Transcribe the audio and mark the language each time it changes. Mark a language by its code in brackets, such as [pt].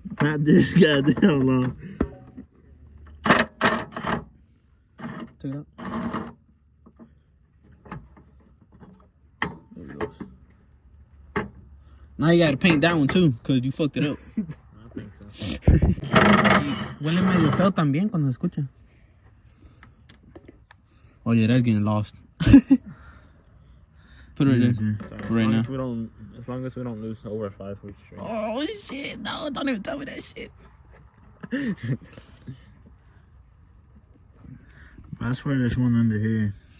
[en] not this goddamn long. Take it out. There it goes. Now you gotta paint that one too, cause you fucked it up. I think so. [es] Huele medio feo también cuando se escucha. [en] Oh yeah, that's getting lost. Put it right there. Right now. As long as we don't lose over 5 weeks straight. Oh shit, no, don't even tell me that shit. I swear there's one under here.